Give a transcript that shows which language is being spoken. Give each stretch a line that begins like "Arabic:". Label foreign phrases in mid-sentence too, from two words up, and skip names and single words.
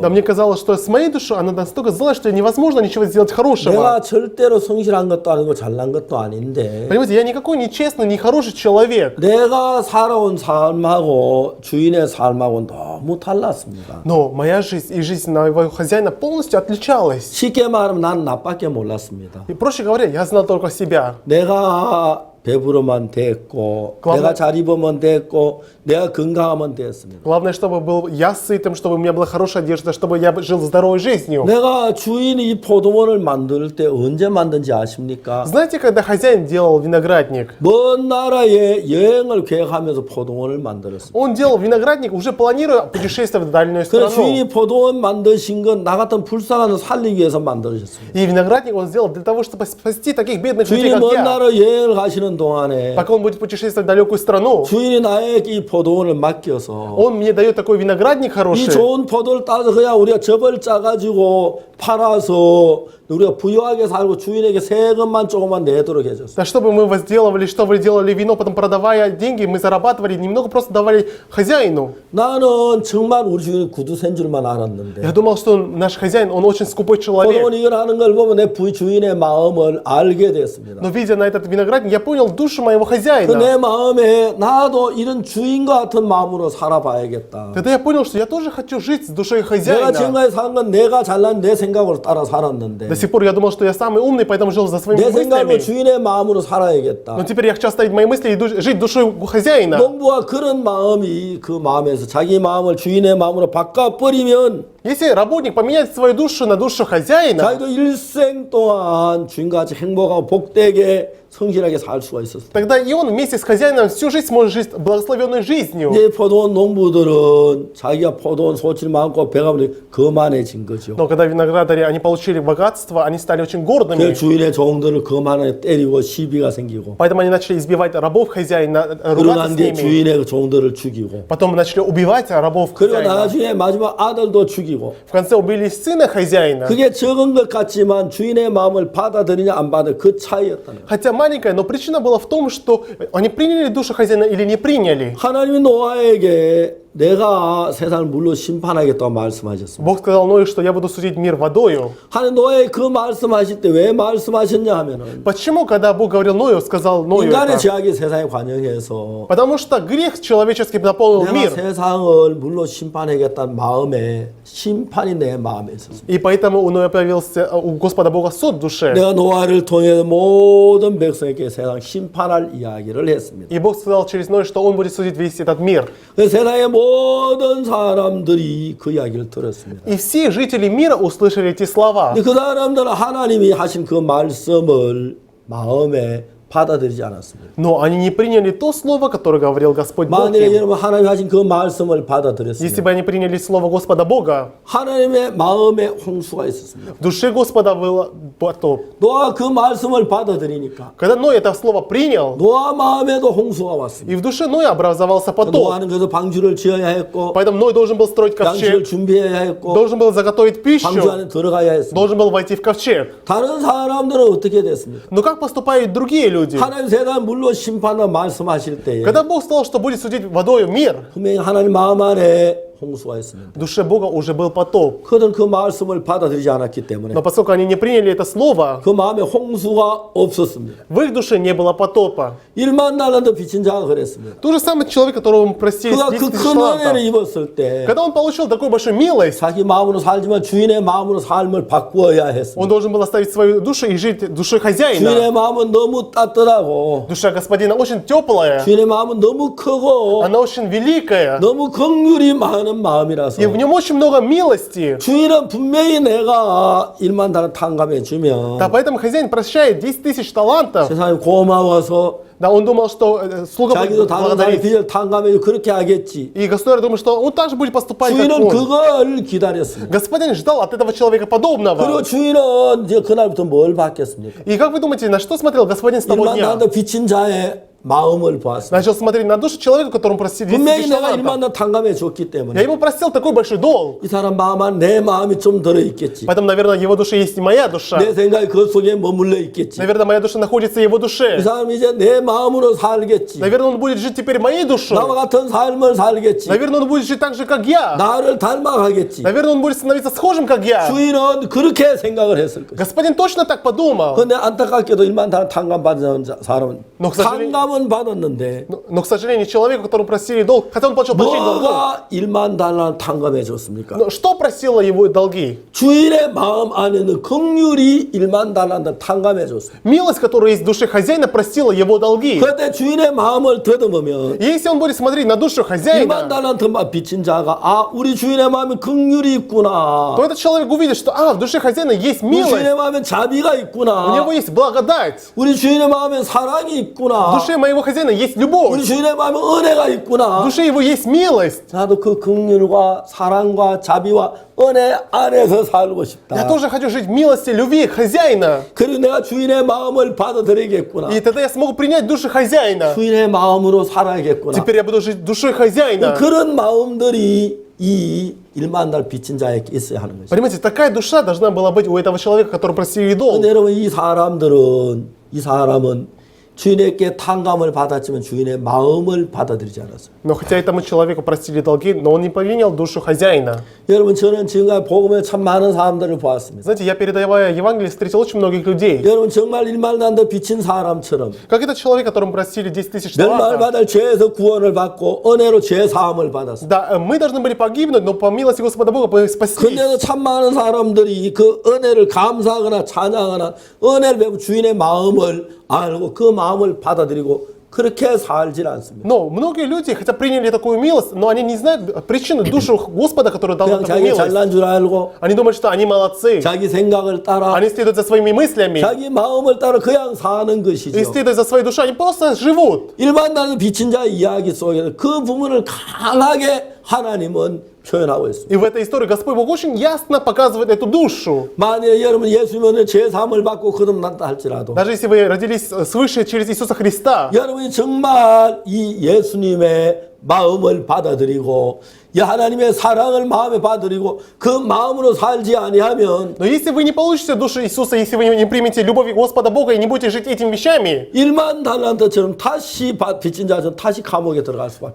Russian: Да, мне казалось, что с моей душой она настолько злая, что невозможно ничего сделать хорошего.
Korean: 내가 절대로 성실한 것도 아니고 잘난 것도 아닌데
Russian: Понимаете, я никакой не честный, не хороший человек.
Korean: 내가 살아온 삶하고 주인의 삶하고 너무 달랐습니다.
Russian: Но моя жизнь и жизнь моего хозяина полностью отличалась.
Korean: 쉽게 말하면 난 나밖에 몰랐습니다.
Russian: И проще говоря, я знал только себя.
Korean: 내가 배부르면 됐고 내가 잘 입으면 됐고 내가 건강하면 됐습니다.
Russian: Главное, чтобы был я сытым, чтобы у меня была хорошая одежда, чтобы я жил здоровой жизнью.
Korean: 내가 주인이 이 포도원을 만들 때 언제 만든지 아십니까?
Russian: Знаете, когда хозяин делал виноградник,
Korean: 먼 나라에 여행을 계획하면서 포도원을 만들었습니다.
Russian: он делал виноградник, уже планируя путешествие в дальнюю
Korean: 그래서
Russian: страну.
Korean: 주인이 포도원 만드신 건 나 같은 불쌍한 놈 살리기 위해서 만들어졌습니다.
Russian: И виноградник он сделал для того, чтобы спасти таких бедных людей,
Korean: 주인이
Russian: как
Korean: 먼
Russian: я.
Korean: 나라 여행을 가시는 동안에
Russian: Пока он будет путешествовать в далекую страну,
Korean: 주인이 나에게 이 포도원을 맡겨서
Russian: он мне дает такой виноградник
Korean: 이
Russian: хороший.
Korean: 좋은 포도를 따서 그냥 우리가 접을 짜가지고 팔아서 우리가 부유하게 살고 주인에게 세금만 조금만 내도록 해줬어요.
Russian: Да, чтобы мы возделывали, что вы делали вино, потом продавая деньги, мы зарабатывали, немного просто давали хозяину.
Korean: 나는 정말 우리 주인이 구두센 줄만
Russian: Я
Korean: 알았는데
Russian: думал, что наш хозяин, он очень скупой человек.
Korean: 포도원 이걸 하는 걸 보면 내 주인의 마음을 알게 됐습니다.
Russian: Но видя на этот виноградник, я понял душу моего
Korean: 그
Russian: хозяина.
Korean: 내 마음에 나도 이런 주인과 같은 마음으로 살아봐야겠다.
Russian: Тогда я понял, что я тоже хочу жить с душой
Korean: 내가
Russian: хозяина.
Korean: 지금까지 산 건 내가 잘난 내 생각으로 따라 살았는데
Russian: До сих пор я думал, что я самый умный, поэтому жил за своими
Korean: 내 생각으로
Russian: мыслями.
Korean: 주인의 마음으로 살아야겠다.
Russian: Но теперь я хочу оставить мои мысли и жить душой хозяина.
Korean: 농부와 그런 마음이 그 마음에서 자기 마음을 주인의 마음으로 바꿔버리면
Russian: Если работник поменяет свою душу на душу хозяина,
Korean: 자기도 일생 동안 주인과 같이 행복하고 복되게 성실하게 살 수가 있었어요.
Russian: тогда и он вместе с хозяином всю жизнь сможет жить благословенной жизнью.
Korean: 이제 포도원 농부들은 자기가 포도원 소질 많고 배가 부르 거만해진 거죠.
Russian: Но когда виноградари, они получили богатство, они стали очень
Korean: 그
Russian: гордыми.
Korean: 주인의 종들을 거만하게 때리고 시비가 생기고
Russian: Поэтому они начали избивать рабов хозяина,
Korean: 그러고
Russian: ругаться
Korean: 난
Russian: с
Korean: 뒤에
Russian: ними.
Korean: 주인의 종들을 죽이고
Russian: Потом начали убивать рабов
Korean: 그리고
Russian: хозяина.
Korean: 나중에 마지막 아들도 죽이고
Russian: В конце убили сына хозяина.
Korean: 그게 적은 것 같지만 주인의 마음을 받아들이냐 안 받아 그 차이였다는 거예요.
Russian: Хотя маленькая, но причина была в том, что они приняли душу хозяина или не приняли.
Korean: 하나님이 노아에게 내가 세상을 물로 심판하겠다고 말씀하셨습니다.
Russian: Бог сказал Ною, что я буду судить мир водою.
Korean: 하나님 노아에 그 말씀하실 때 왜 말씀하셨냐 하면은
Russian: Почему, когда Бог говорил Ною, сказал Ною
Korean: 인간의
Russian: это?
Korean: 죄악이 세상에 관영해서
Russian: Потому что грех человеческий наполнил
Korean: 내가
Russian: мир.
Korean: 세상을 물로 심판하겠다는 마음에 심판이 내 마음에 있었습니다.
Russian: И поэтому у Ноя появился у Господа Бога суд в душе.
Korean: 내가 노아를 통해 모든 백성에게 세상 심판할 이야기를 했습니다.
Russian: И Бог сказал через Ноя, что Он будет судить весь этот мир.
Korean: 그 세상의 모든 사람들이 그 이야기를 들었습니다.
Russian: И все жители мира услышали эти слова.
Korean: 근데 그 사람들은 하나님이 하신 그 말씀을 마음에 받아들이지 않았습니다.
Russian: Но они не приняли то слово, которое говорил Господь Бог
Korean: 만일에
Russian: им.
Korean: 여러분 하나님이 하신 그 말씀을
Russian: Если
Korean: 받아들였으면
Russian: бы они приняли слово Господа Бога,
Korean: 하나님의 마음에 홍수가 있었습니다.
Russian: в душе Господа был потоп.
Korean: 노아 그 말씀을 받아들이니까
Russian: Когда Ной это слово принял,
Korean: 노아 마음에도 홍수가 왔습니다.
Russian: и в душе Ноя образовался потоп.
Korean: 노아는 그래서 방주를 지어야 했고
Russian: Поэтому Ной должен был строить
Korean: 양식을
Russian: ковчег,
Korean: 준비해야 했고
Russian: должен был заготовить
Korean: 방주
Russian: пищу,
Korean: 안에 들어가야 했습니다.
Russian: должен был войти в ковчег.
Korean: 다른 사람들은 어떻게 됐습니까?
Russian: Но как поступают другие люди?
Korean: 하나님 세상 물로 심판을 말씀하실 때에
Russian: Когда Бог сказал, что будет судить водою мир,
Korean: 분명히 하나님 마음 안에 홍수가 있습니다.
Russian: В душе Бога уже был потоп.
Korean: 그들은 그 말씀을 받아들이지 않았기 때문에
Russian: Но поскольку они не приняли это слово,
Korean: 그 마음에 홍수가 없었습니다.
Russian: в их душе не было потопа.
Korean: 1만 달란트 빚진 자가 그랬습니다.
Russian: Тот же самый человек, которому простили
Korean: 그가 10 그
Russian: тысяч
Korean: 큰 은혜를
Russian: талантов.
Korean: 입었을 때
Russian: Когда он получил такую большую милость,
Korean: 자기 마음으로 살지만 주인의 마음으로 삶을 바꾸어야 했습니다.
Russian: он должен был оставить свою душу и жить душой хозяина.
Korean: 주인의 마음은 너무 따뜻하고
Russian: Душа господина очень теплая,
Korean: 주인의 마음은 너무 크고
Russian: она очень великая,
Korean: 너무 긍휼이 많은 마음이라서
Russian: и в нем очень много милости.
Korean: 주인은 분명히 내가 1만 달러 탕감해 주면
Russian: Да, поэтому хозяин прощает 10 тысяч талантов.
Korean: 세상에 고마워서
Russian: Да, он думал, что слуга
Korean: 자기도
Russian: будет
Korean: 다른 사람의
Russian: благодарить.
Korean: 빚을 탕감해 그렇게 하겠지.
Russian: И государь думает, что он также будет поступать, как
Korean: 주인은
Russian: он.
Korean: 그걸 기다렸습니다.
Russian: Господин ждал от этого человека подобного.
Korean: 그리고 주인은 이제 그날부터 뭘 받겠습니까?
Russian: И как вы думаете, на что смотрел господин с того
Korean: 1만
Russian: дня?
Korean: 달러 빚진 자의 마음을 보았습니다.
Russian: Начал смотреть на душу человека, которому простили 10
Korean: 분명히
Russian: тысяч
Korean: 내가
Russian: талантов.
Korean: 1만 달러 탕감해 줬기
Russian: Я
Korean: 때문에
Russian: ему простил такой большой долг.
Korean: 이 사람 마음 안 내 마음이 좀 들어있겠지.
Russian: Поэтому, наверное, в его душе есть и моя душа.
Korean: 내 생각이 그 속에 머물러 있겠지.
Russian: Наверное, моя душа находится в его
Korean: 이
Russian: душе.
Korean: 사람이 이제 내 마음으로 살겠지.
Russian: Наверное, он будет жить теперь моей душой.
Korean: 나와 같은 삶을 살겠지.
Russian: Наверное, он будет жить так же, как я.
Korean: 나를 닮아가겠지.
Russian: Наверное, он будет становиться схожим, как я.
Korean: 주인은 그렇게 생각을 했을 것이다.
Russian: Господин точно так подумал.
Korean: 그런데 안타깝게도 1만 달러 탕감 받은 사람은
Russian: Но, к сожалению,
Korean: 탕감은 받았는데
Russian: но, к сожалению, человеку, которому простили долг, хотя он получил прощение долгов,
Korean: 뭐가 1만 달러 탕감해 줬습니까?
Russian: но что просило его долги?
Korean: 주인의 마음 안에는 긍휼이 1만 달러 탕감해 줬습니다.
Russian: Милость, которая есть в душе хозяина, простила его долги.
Korean: 그런데 주인의 마음을 더듬으면
Russian: И если он будет смотреть на душу
Korean: 1만
Russian: хозяина,
Korean: 달란트만 빚진 자가 아 우리 주인의 마음에 긍휼이 있구나.
Russian: то этот человек увидит, что в душе хозяина есть
Korean: 우리
Russian: милость,
Korean: 주인의 마음에 자비가
Russian: у
Korean: 있구나.
Russian: него есть благодать,
Korean: 우리 주인의 마음에 사랑이
Russian: в
Korean: 있구나.
Russian: душе моего хозяина есть
Korean: 우리
Russian: любовь,
Korean: 주인의 마음에 은혜가
Russian: в
Korean: 있구나.
Russian: душе его есть милость.
Korean: 나도 그 긍휼과 사랑과 자비와 은혜 안에서 살고
Russian: Я
Korean: 싶다.
Russian: тоже хочу жить в милости, любви хозяина.
Korean: 그리고 내가 주인의 마음을 받아들이겠구나.
Russian: И тогда я смогу принять душу хозяина.
Korean: 주인의 마음으로 살아야겠구나.
Russian: Теперь я буду жить душой хозяина.
Korean: 그런 마음들이 이 1만 달 빚진 자에게 있어야 하는 것이죠.
Russian: Понимаете, такая душа должна была быть у этого человека, который просили долг.
Korean: 근데 여러분 이 사람은 주인에게 탕감을 받았지만 주인의 마음을 받아들이지 않았어요.
Russian: Но хотя этому человеку простили долги, но он не принял душу хозяина.
Korean: 여러분 저는 지금까지 복음에 참 많은 사람들을 보았습니다.
Russian: Знаете, я передавая Евангелие, встретил очень многих людей.
Korean: 여러분 정말 1만 달러 빚진 사람처럼
Russian: Как этот человек, которому простили 10 тысяч
Korean: 멸망을
Russian: талантов.
Korean: 받을 죄에서 구원을 받고 은혜로 죄 사함을 받았어요.
Russian: Да, мы должны были погибнуть, но по милости Господа Бога мы спаслись.
Korean: 근데도 참 많은 사람들이 그 은혜를 감사하거나 찬양하거나 은혜를 배우 주인의 마음을 알고 그 마음을 받아들이고 그렇게 살질 않습니다.
Russian: Но многие люди, хотя приняли такую милость, но они не знают причину, душу Господа, который дал
Korean: 그냥
Russian: им такую
Korean: 자기
Russian: милость.
Korean: 잘난 줄 알고
Russian: Они думают, что они молодцы.
Korean: 자기 생각을 따라
Russian: Они следуют за своими мыслями.
Korean: 자기 마음을 따라 그냥 사는
Russian: И
Korean: 것이죠.
Russian: следуя за своей душой, они просто живут.
Korean: 일반 나는 빚진 자의 이야기 속에서 그 부분을 강하게 하나님은 표현하고 있습니다.
Russian: И в этой истории Господь Бог очень ясно показывает эту душу.
Korean: 만약에 여러분 예수님은 죄 사함을 받고 거듭났다 할지라도
Russian: Даже если вы родились свыше через Иисуса Христа,
Korean: 여러분이 정말 이 예수님의 마음을 받아들이고 이 하나님의 사랑을 마음에 받아들이고 그 마음으로 살지 아니하면
Russian: но если вы не получите душу Иисуса, если вы не примете любовь Господа Бога и не будете жить этими вещами,
Korean: 1만 달란트처럼 다시 빚진 자처럼 다시 감옥에 들어갈 수밖에.